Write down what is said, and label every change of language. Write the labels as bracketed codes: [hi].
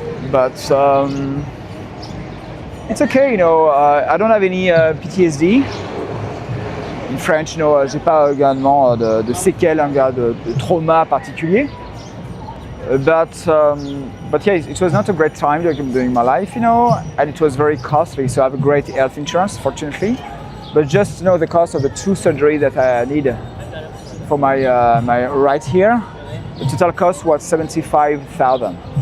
[en] But it's okay, I don't have any PTSD. In French, [fr] j'ai pas également de séquelles, de trauma particulier. [en] But yeah, it was not a great time during my life, you know, and it was very costly. So I have a great health insurance, fortunately, but just, you know, the cost of the 2 surgery that I need for my right here, the total cost was 75,000.